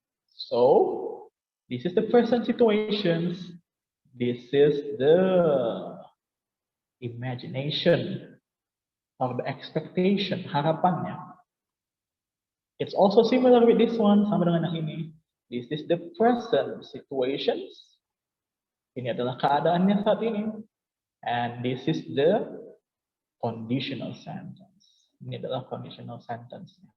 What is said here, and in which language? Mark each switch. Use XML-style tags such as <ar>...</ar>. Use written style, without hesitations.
<en>So, this is the present situations. This is the imagination or the expectation,</en> <id>harapannya.</id> <en>It's also similar with this one,</en> <id>sama dengan yang ini.</id> <en>This is the present situations.</en> <id>Ini adalah keadaannya saat ini.</id> <en>And this is the conditional sentence.</en> <id>Ini adalah conditional sentence.</id>